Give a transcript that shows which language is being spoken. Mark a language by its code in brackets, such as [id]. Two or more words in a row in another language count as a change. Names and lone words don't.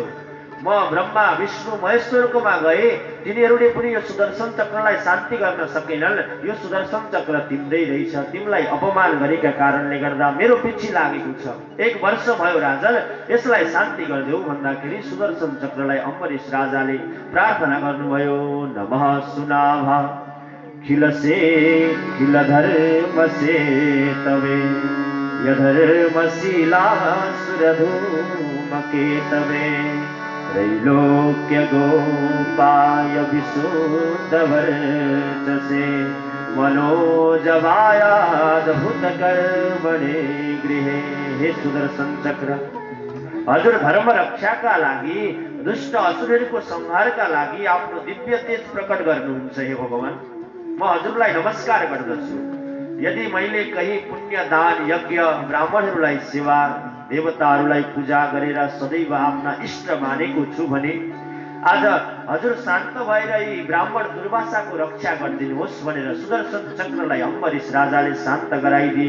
[ne] म ब्रह्मा विष्णु महेश्वरकोमा गए, तिनीहरूले पनि यो सुदर्शन चक्रलाई शान्ति गर्न सकेनन्। यो सुदर्शन चक्र तिम्रै रहेछ, तिमीलाई अपमान गरेका कारणले गर्दा मेरो पछि लागेको छ। 1 वर्ष भयो राजन, यसलाई शान्ति गरिदेऊ भन्दाखेरि सुदर्शन चक्रलाई अम्बरीश राजाले प्रार्थना गर्नुभयो। [sa] नमः सुनाभा खिलसे खिल धर्मसे तवे यधर्मशीला सुरधूमकेतवे त्रैलोक्य गोपाय विशुद्ध वर्चसे मनोजवायाद्भुत कर्मणे गृहे। [ne] हे सुदर्शन चक्र, हजुर धर्म रक्षाका लागि, दुष्ट असुरहरूको संहारका लागि आफ्नो दिव्य तेज प्रकट गर्नुहुन्छ। हे भगवान, म हजुरलाई नमस्कार गर्दछु। यदि मैले कहीँ पुण्य दान यज्ञ, ब्राह्मणहरूलाई सेवा, देवताहरूलाई पूजा गरेर सदैव आफ्ना इष्ट मानेको छु भने आज हजुर शान्त भएर यी ब्राह्मण दुर्वासाको रक्षा गरिदिनुहोस् भनेर सुदर्शन चक्रलाई अम्बरीश राजाले शान्त गराइदिए।